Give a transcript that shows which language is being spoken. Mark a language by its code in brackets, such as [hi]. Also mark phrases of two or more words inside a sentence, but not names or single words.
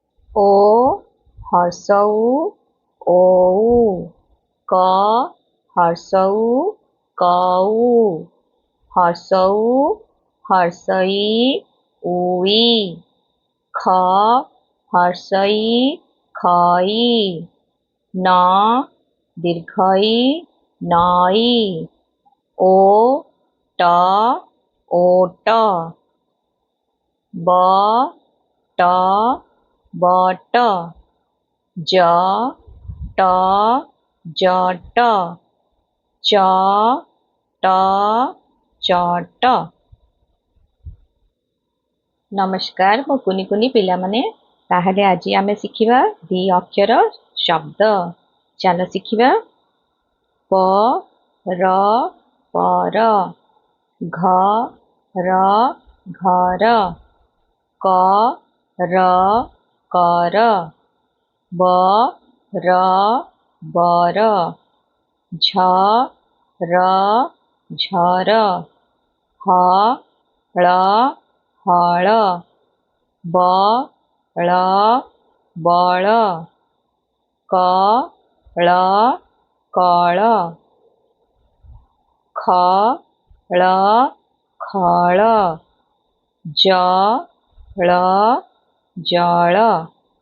[or] ଓ ହସଉ ଓଉ କ ହସଉ କଉ ହସଉ ହର୍ଷଇ ଉଇ ଖ ହର୍ଷଇ ଖଇ ନ ଦୀର୍ଘଇ ନଈ ଓ ଟ ଓଟ ବ ଟ ବଟ ଜ ଟ ଜଟ ଚ ଟ ଚଟ। ନମସ୍କାର ମୋ କୁନି କୁନି ପିଲା ମାନେ ତାହାଲେ ଆଜି ଆମେ ଶିଖିବା ଦି ଅକ୍ଷର ଶବ୍ଦ। ଚାଲ ଶିଖିବା ପ ର ପର ଘ ର ଘର କ ର କର ବ ର ବର ଝ ର ଝର ହ ଳ ହଳ ବ ଳ ବଳ କ ଳ କଳ ଖ ଳ ଖଳ ଜ ଳ ଜଳ।